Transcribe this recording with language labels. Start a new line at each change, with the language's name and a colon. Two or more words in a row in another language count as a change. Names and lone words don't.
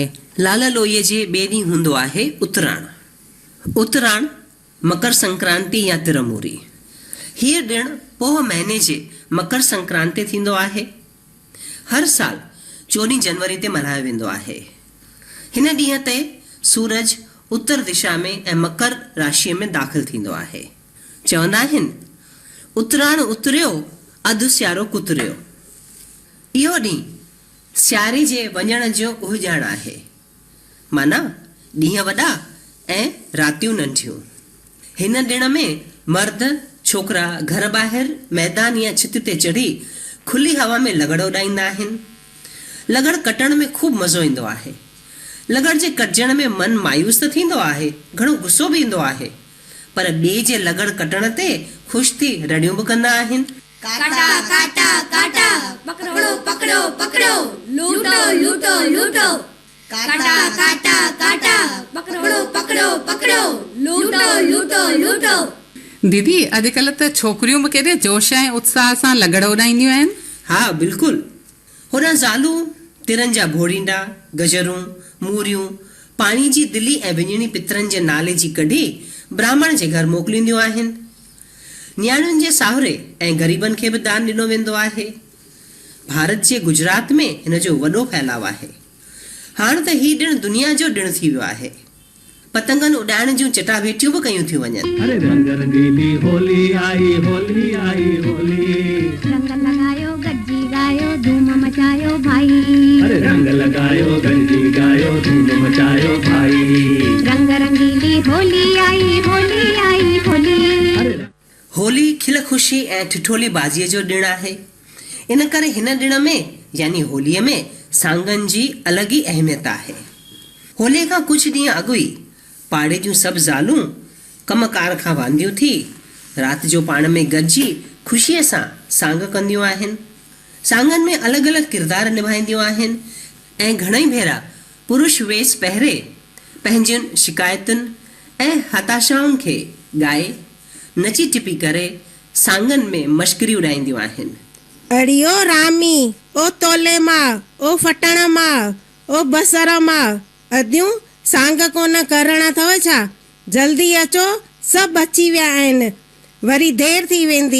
Sindhi: लाल लोईअ जे ॿिए ॾींहुं हूंदो आहे उतराण। उतराण मकर संक्रांति या तिरमूरी। हीअ ॾिणु पोह महीने जे मकर संक्रांति थींदो आहे। हर साल 14 जनवरी ते मल्हायो वेंदो आहे। हिन ॾींहं ते सूरज उत्तर दिशा में ऐं मकर राशीअ में दाख़िल थींदो आहे। चवंदा आहिनि उतराण उतरियो अधु सियारो कुतरियो। इहो ॾींहुं सियारे जे वञण जो उहिजाण आहे, माना ॾींहं वॾा ऐं रातियूं नंढियूं। हिन ॾिण में मर्द छोकिरा घर ॿाहिरि मैदान या छित ते चढ़ी खुली हवा में लगड़ उॾाईंदा आहिनि। लगड़ कटण में खूब मज़ो ईंदो आहे। लगड़ जे कटजण में मन मायूस त थींदो आहे, घणो गुस्सो बि ईंदो आहे, पर ॿिए जे लगड़ कटण ते ख़ुशि थी रड़ियूं बि कंदा आहिनि।
Hindi: काटा काटा काटा, पकड़ो पकड़ो पकड़ो, लूटो लूटो लूटो। काटा काटा काटा, पकड़ो पकड़ो पकड़ो, लूटो लूटो लूटो।
Sindhi: दीदी, अॼुकल्ह त छोकिरियूं बि केॾे जोश ऐं उत्साह सां लगड़ उॾाईंदियूं आहिनि। हा बिल्कुलु। हुन ज़ालूं तिरनि जा भोड़ींदा, गजरूं, मूरियूं, पाणी जी दिली ऐं विञणी पितरनि जे नाले जी कढी ब्राह्मण जे घर मोकिलींदियूं आहिनि। न्याणियुनि जे साहुरे ऐं ग़रीबनि खे बि दान ॾिनो वेंदो आहे। भारत जे गुजरात में हिन जो वॾो फैलाव आहे। हाणे त हीउ ॾिणु दुनिया जो ॾिणु थी वियो आहे। पतंगनि उॾाइण जूं चटाभेटियूं बि कयूं थियूं वञनि।
Hindi: अरे रंग रंगीली होली आई होली आई होली। रंग लगायो गज्जी गायो धूम मचायो भाई। अरे रंग लगायो गंजी गायो धूम मचायो भाई। रंग रंगीली होली आई होली आई होली।
Sindhi: होली खिल खुशी ऐं ठिठोली बाज़ीअ जो ॾिणु आहे। इन करे हिन ॾिण में यानी होलीअ में सांगनि जी अलॻि ई अहमियत आहे। होलीअ खां कुझु ॾींहं अॻु ई पाड़े जूं सभु ज़ालूं कमकार खां वांदियूं थी राति जो पाण में गॾिजी ख़ुशीअ सां सांग कंदियूं आहिनि। सांगनि में अलॻि अलॻि किरदार निभाईंदियूं आहिनि ऐं घणेई भेरा पुरुष वेश पहिरे पंहिंजनि शिकायतुनि ऐं हताशाउनि खे ॻाए नची टिपी करे सांगनि में मश्करी उॾाईंदियूं आहिनि। अड़ियो रामी, ओ तोले मां, ओ फटण मां, ओ बसर मां, अदियूं सांग कोन करणा अथव छा? जल्दी अचो, सभु अची विया आहिनि, वरी देरि थी वेंदी।